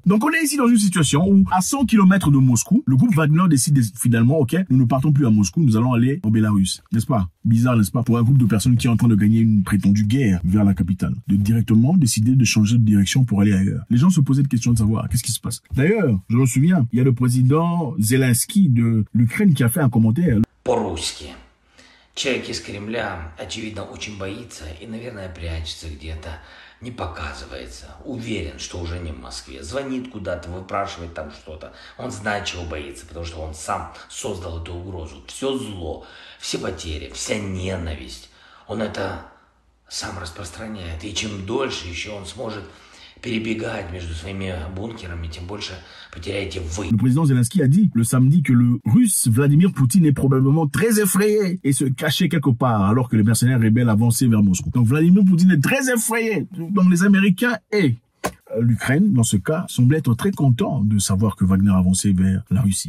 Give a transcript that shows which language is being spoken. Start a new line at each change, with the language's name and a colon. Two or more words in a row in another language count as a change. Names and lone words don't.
French: Donc on est ici dans une situation où, à 100 km de Moscou, le groupe Wagner décide finalement, ok, nous ne partons plus à Moscou, nous allons aller en Bélarus. N'est-ce pas? Bizarre, n'est-ce pas? Pour un groupe de personnes qui est en train de gagner une prétendue guerre vers la capitale, de directement décider de changer de direction pour aller ailleurs. Les gens se posaient des questions de savoir qu'est-ce qui se passe. D'ailleurs, je me souviens, il y a le président Zelensky de l'Ukraine qui a fait un commentaire.
Russian: По-русски. Человек из Кремля, очевидно, очень боится и, наверное, прячется где-то, не показывается. Уверен, что уже не в Москве. Звонит куда-то, выпрашивает там что-то. Он знает, чего боится, потому что он сам создал эту угрозу. Все зло, все потери, вся ненависть. Он это сам распространяет. И чем дольше еще он сможет перебегать между своими бункерами, тем больше потеряете вы.
French: Le président Zelensky a dit le samedi que le russe Vladimir Poutine est probablement très effrayé et se cachait quelque part alors que les mercenaires rebelles avançaient vers Moscou. Donc Vladimir Poutine est très effrayé. Donc les Américains et l'Ukraine, dans ce cas, semble être très content de savoir que Wagner avançait vers la Russie.